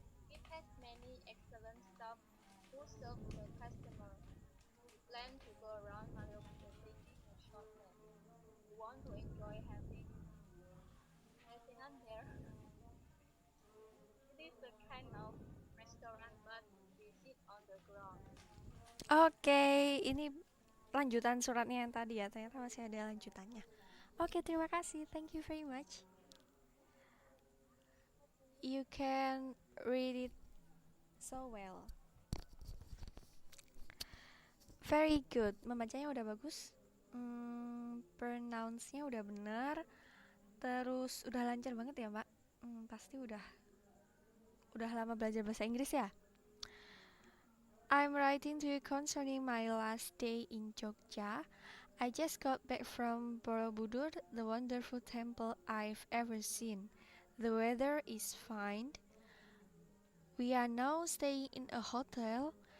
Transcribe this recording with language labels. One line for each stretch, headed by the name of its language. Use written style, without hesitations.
English: It has many excellent staff who serve the customer. We plan to go around Malioboro taking a short nap. You want to enjoy having restaurant there? It is a kind of restaurant, but we sit on the ground.
Indonesian: Oke, ini lanjutan suratnya yang tadi ya. Ternyata masih ada lanjutannya. Oke, terima kasih.
English: Thank you very much. You can read it so well. Very good.
Indonesian: Membacanya udah bagus. Pronounce-nya udah benar. Terus udah lancar banget ya, Mbak. Pasti udah lama belajar bahasa Inggris ya.
English: I'm writing to you concerning my last day in Jogja. I just got back from Borobudur, the wonderful temple I've ever seen. The weather is fine. We are now staying in a hotel.